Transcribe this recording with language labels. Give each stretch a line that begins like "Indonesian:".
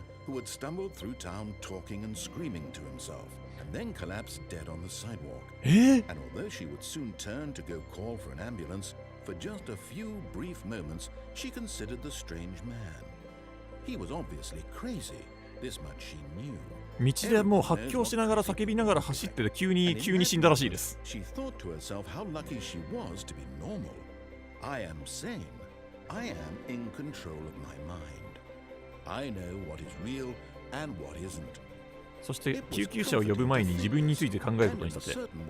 English: who had stumbled through town talking and screaming to himself, and then collapsed dead on the sidewalk. And although she would soon turn to go call for an ambulance, for just a few brief moments she considered the strange man. He was obviously crazy. This much she knew.
Japanese: 道でもう発狂しながら叫びながら走ってて急に死んだらしいです。
English: She thought to herself how lucky she was to be normal. I am sane. I am in control of my mind. I know what is real and what isn't.
Japanese: そして救急車を呼ぶ前に自分について考えることにしたって。